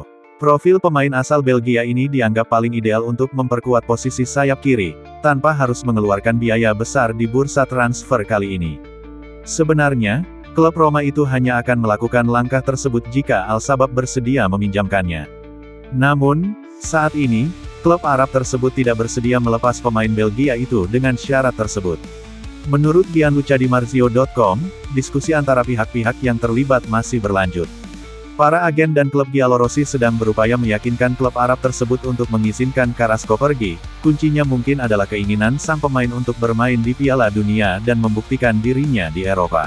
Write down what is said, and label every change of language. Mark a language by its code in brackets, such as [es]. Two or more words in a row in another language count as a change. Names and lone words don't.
[id] Profil pemain asal Belgia ini dianggap paling ideal untuk memperkuat posisi sayap kiri, tanpa harus mengeluarkan biaya besar di bursa transfer kali ini. Sebenarnya, klub Roma itu hanya akan melakukan langkah tersebut jika Al-Shabab bersedia meminjamkannya. Namun, saat ini, klub Arab tersebut tidak bersedia melepas pemain Belgia itu dengan syarat tersebut. Menurut gianluca.di.marzio.com, diskusi antara pihak-pihak yang terlibat masih berlanjut. Para agen dan klub Giallorossi sedang berupaya meyakinkan klub Arab tersebut untuk mengizinkan Carrasco pergi. Kuncinya mungkin adalah keinginan sang pemain untuk bermain di Piala Dunia dan membuktikan dirinya di Eropa.